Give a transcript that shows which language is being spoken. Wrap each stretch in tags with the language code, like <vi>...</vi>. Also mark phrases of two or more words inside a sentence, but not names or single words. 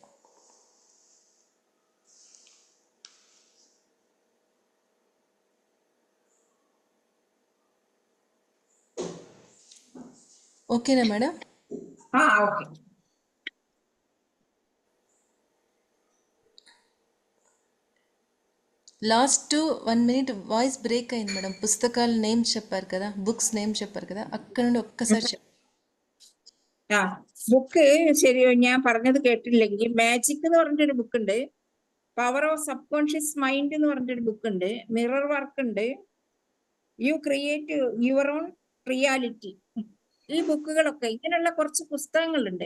<te>ఓకేనా మేడం? ఓకే. లాస్ట్ 1 minute</te> <en>voice break</en> <te>అయింది మేడం. పుస్తకాల నేమ్ చెప్పారు కదా,</te> <en>books name</en> <te>చెప్పారు కదా, అక్కడ నుండి ఒక్కసారి చెప్పండి.</te> <ml>ബുക്ക് ശരി, ഞാൻ പറഞ്ഞത് കേട്ടില്ലെങ്കിൽ മാജിക് എന്ന് പറഞ്ഞിട്ടൊരു ബുക്ക് ഉണ്ട്, പവർ ഓഫ് സബ് കോൺഷ്യസ് മൈൻഡ് എന്ന് പറഞ്ഞിട്ടൊരു ബുക്ക് ഉണ്ട്, മിറർ വർക്ക് ഉണ്ട്, യു ക്രിയേറ്റ് യുവർ ഓൺ റിയാലിറ്റി. ഈ ബുക്കുകളൊക്കെ, ഇങ്ങനെയുള്ള കുറച്ച് പുസ്തകങ്ങളുണ്ട്.</ml>